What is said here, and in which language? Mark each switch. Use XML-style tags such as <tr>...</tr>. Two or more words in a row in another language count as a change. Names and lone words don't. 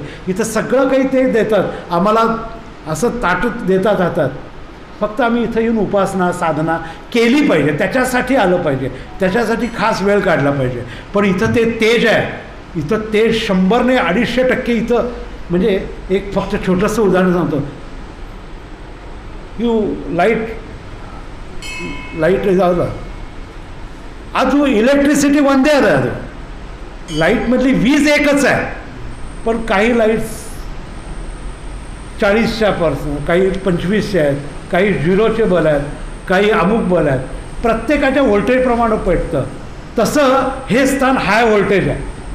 <mr>इथं सगळं काही ते देतात, आम्हाला असं ताटत देतात हातात. फक्त आम्ही इथं येऊन उपासना साधना केली पाहिजे, त्याच्यासाठी आलं पाहिजे, त्याच्यासाठी खास वेळ काढला पाहिजे. पण इथं ते तेज आहे, इथं तेज 100 ने 250% इथं. म्हणजे एक फक्त छोटंसं उदाहरण सांगतो.</mr> <kn>ಲೈಟ್ ಇದಾವಲ್ಲ, ಅದು इलेक्ट्रिसिटी ಒಂದೇ ಅದ.</kn> <mr>ಅದು लाईटमधली वीज एकच आहे, पण काही लाईट्स 40%, काही 25चे आहेत, काही 0चे बल आहेत, काही अमुक बल आहेत. प्रत्येकाच्या व्होल्टेजप्रमाणे पेटतं. तसं हे स्थान हाय व्होल्टेज आहे.</mr>